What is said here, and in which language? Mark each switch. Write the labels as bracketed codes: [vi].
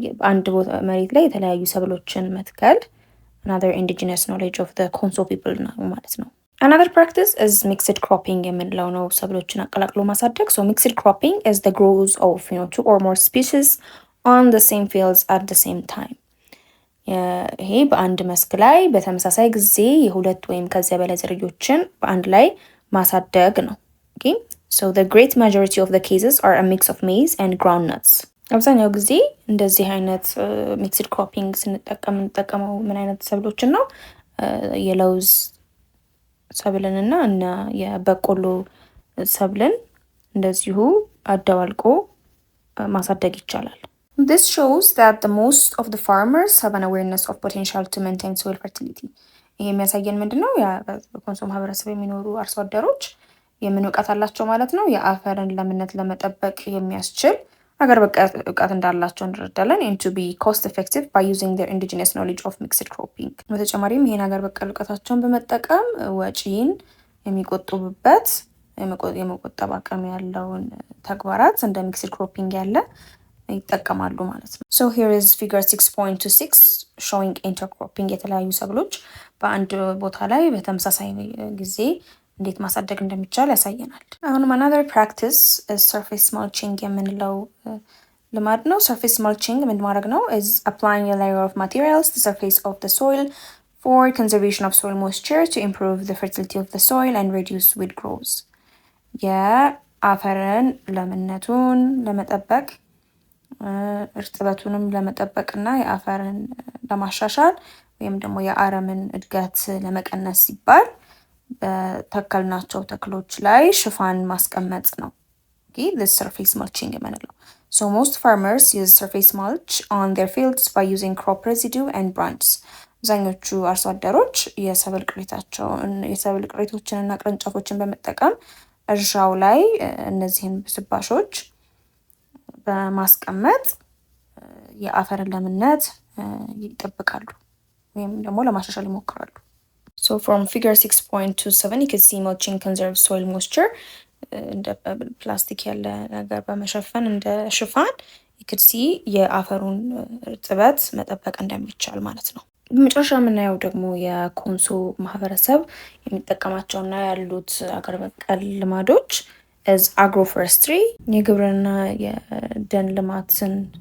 [am] አንድ መሬት ላይ የተለያዩ ሰብሎችን መትከል [en] another indigenous knowledge of the Konso people [am] ነው ማለት ነው። [en] Another practice is mixed cropping [am] የምንለው ነው ሰብሎችን አቀላቅሎ ማሳደግ። [en] So mixed cropping is the growth of 2 or more species on the same fields at the same time። [am] ይሄ በአንድ መስክ ላይ በተመሳሳይ ጊዜ የሁለት ወይም ከዚያ በላይ ዝርያዎችን በአንድ ላይ ማሳደግ ነው። Okay? [en] So the great majority of the cases are a mix of maize and groundnuts። [am] አብዛኛው ጊዜ እንደዚህ አይነት ሚክስድ ክሮፒንግ ስንጠቀመው ምን አይነት ሰብሎችን ነው? የለውዝ ሰብልንና እና የበቆሎ ሰብልን እንደዚሁ አደባልቆ ማሳደግ ይቻላል። [en] This shows that the most of the farmers have an awareness of potential to maintain soil fertility። [am] ይሄ የሚያሳየን ምንድነው? በኮንሶ ማህበረሰብ የሚኖሩ አርሶ አደሮች የምን እውቀት አላቸው ማለት ነው? የአፈርን ለምነት ለመጠበቅ የሚያስችል ሀገር በቀል እውቀት እንዳላቸው እንረዳለን። [en] and to be cost effective by using their indigenous knowledge of mixed cropping። [am] በተጨማሪም ይሄን ሀገር በቀል እውቀታቸውን በመጠቀም ወጪን የሚቆጥቡበት የመቆጠብ አቅም ያለውን ተግባራት እንደ ሚክስድ ክሮፒንግ ያለ ይጠቀማሉ ማለት ነው። [en] So here is figure 6.26 showing intercropping [am] የተለያዩ ሰብሎች በአንድ ቦታ ላይ በተመሳሳይ ጊዜ እንዴት ማሳደግ እንደሚቻል ያሳየናል። አሁንም [en] another practice is surface mulching [am] የምንለው ልማድ ነው። surface mulching ምን ማድረግ ነው? [en] is applying a layer of materials to the surface of the soil for conservation of soil moisture to improve the fertility of the soil and reduce weed growth። [am] የአፈርን ለምነቱን ለመጠበቅ እርጥበቱንም ለመጠበቅና የአፈርን ለማሻሻል ወይም ደግሞ የአረምን እድገት ለመቀነስ ሲባል በተከልናቸው ተክሎች ላይ ሽፋን ማስቀመጥ ነው። [en] Okay, this surface mulching [am] የምንለው። [en] So most farmers use surface mulch on their fields by using crop residue and branches። [am] አብዛኞቹ አርሶ አደሮች የሰብል ቅሪቶችንና ቅርንጫፎችን በመጠቀም እርሻው ላይ እነዚህን ብስባሾች በማስቀመጥ የአፈርን ለምነት ይጠብቃሉ ወይም ደግሞ ለማሻሻል ይሞክራሉ። [en] So from figure 6.27 you can see mulching conserves soil moisture. [am] እንደ ፕላስቲክ ያለ ነገር በመሸፈን እንደ ሽፋን [en] you could see [am] የአፈሩን እርጥበት መጠበቅ እንደሚቻል ማለት ነው። በመጨረሻ የምናየው ደግሞ የኮንሶ ማህበረሰብ የሚጠቀማቸውና ያሉት አገር በቀል ልማዶች as agroforestry የግብርና የደን ልማትን